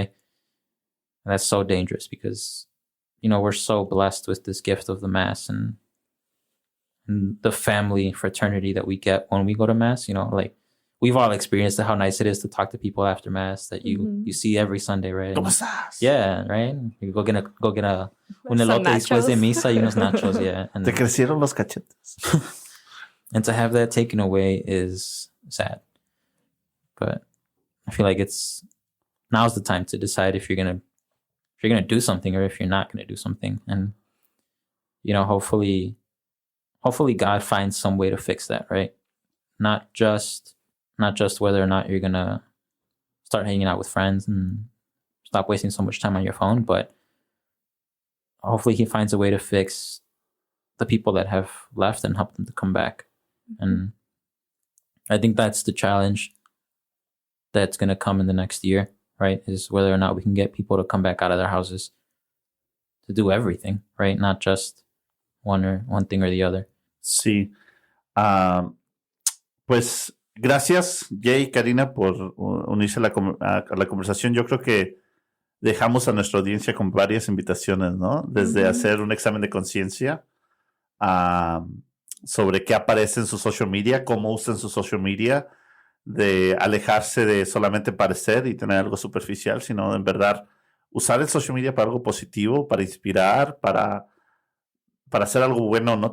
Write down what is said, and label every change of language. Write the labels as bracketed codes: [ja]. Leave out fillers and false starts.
[en] And that's so dangerous because, we're so blessed with this gift of the Mass and the family fraternity that we get when we go to Mass. Like we've all experienced how nice it is to talk to people after Mass that you see every Sunday, right? Yeah, right. You go get [es] un elote después de misa y unos nachos, yeah. [en] And [es] Te crecieron los cachetes. [en] And to have that taken away is sad. But I feel like now's the time to decide if you're gonna do something or if you're not gonna do something. And hopefully God finds some way to fix that, right? Not just whether or not you're gonna start hanging out with friends and stop wasting so much time on your phone. But hopefully he finds a way to fix the people that have left and help them to come back. And I think that's the challenge that's going to come in the next year, right? Is whether or not we can get people to come back out of their houses to do everything, right? Not just one thing or the other. [es] Sí. Pues gracias, Jay y Karina, por unirse a la conversación. Yo creo que dejamos a nuestra audiencia con varias invitaciones, ¿no? Desde hacer un examen de conciencia sobre qué aparece en su social media, cómo usan su social media, de alejarse de solamente parecer y tener algo superficial, sino en verdad usar el social media para algo positivo, para inspirar, para hacer algo bueno, ¿no?